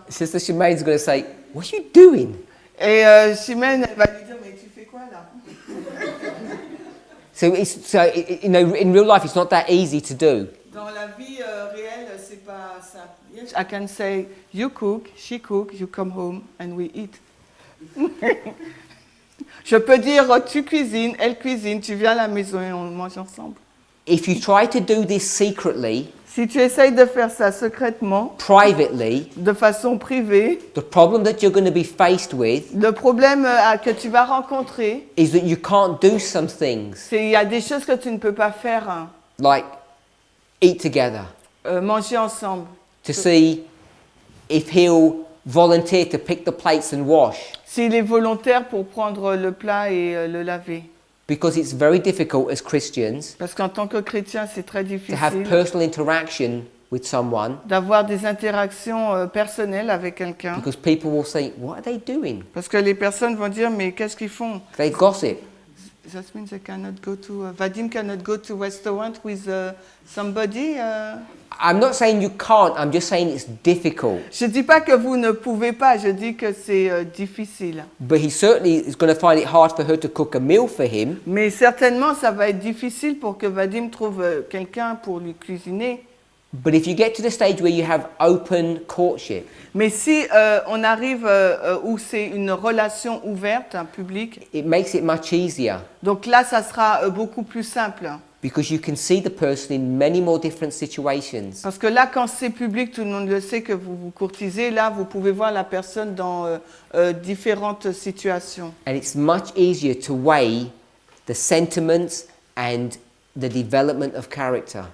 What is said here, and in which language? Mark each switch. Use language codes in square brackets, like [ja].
[en] Sister Shemaine's going to say, "What are you doing?" [fr] Et Chimène, elle va lui dire, mais tu fais quoi là? [en] You know, in real life, it's not that easy to do. [fr] Dans la vie réelle, c'est pas simple. [en] Yes, I can say, you cook, she cook, you come home and we eat. [fr] Je peux dire, tu cuisines, elle cuisine, tu viens à la maison et on mange ensemble. [en] If you try to do this secretly, [fr] Si tu essayes de faire ça secrètement, [en] privately, [fr] de façon privée, [en] the problem that you're going to be faced with [fr] le problème que tu vas rencontrer, [en] is that you can't do some things [fr] c'est qu'il y a des choses que tu ne peux pas faire, hein. [en] like eat together, [fr] Manger ensemble. [en] to see if he'll volunteer to pick the plates and wash, [fr] S'il est volontaire pour prendre le plat et le laver. [en] because it's very difficult as Christians [fr] Parce qu'en tant que chrétien, c'est très [en] to have [fr] difficile [en] personal interaction with someone, [fr] d'avoir des interactions personnelles avec quelqu'un. [en] because people will say, "What are they doing?" [fr] Parce que les personnes vont dire, mais qu'est-ce qu'ils font? [en] They gossip. That means they cannot go to, Vadim cannot go to restaurant with somebody. I'm not saying you can't, I'm just saying it's difficult. [fr] Je ne dis pas que vous ne pouvez pas, je dis que c'est difficile. [en] But he certainly is going to find it hard for her to cook a meal for him, [fr] Mais certainement, ça va être difficile pour que Vadim trouve quelqu'un pour lui cuisiner. [en] but if you get to the stage where you have open courtship, [fr] Mais si on arrive où c'est une relation ouverte, un public, [en] it makes it much easier [fr] donc là, ça sera beaucoup plus simple. [en] because you can see the person in many more different situations. [fr] Parce que là, quand c'est public, tout le monde le sait que vous vous courtisez. Là, vous pouvez voir la personne dans différentes situations. [en] And it's much easier to weigh the sentiments and the development of character.